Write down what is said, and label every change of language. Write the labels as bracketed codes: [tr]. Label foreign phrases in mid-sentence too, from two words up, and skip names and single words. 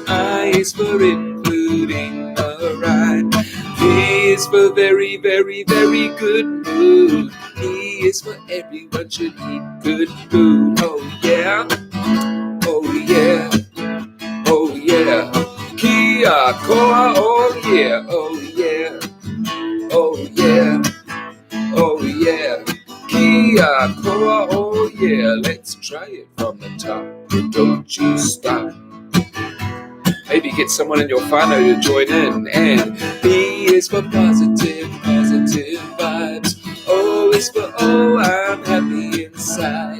[en] I is for including a rhyme. V is for very, very, very good mood. E is for everyone should eat good food. Oh yeah, oh yeah, oh yeah. [mi] Kia koa, [en] oh yeah, oh yeah, oh yeah, oh yeah. [mi] Kia koa, [en] oh yeah. Let's try it from the top, but don't you stop. Maybe get someone in your whānau to join in. And B is for positive, positive vibes. O is for oh, I'm happy inside.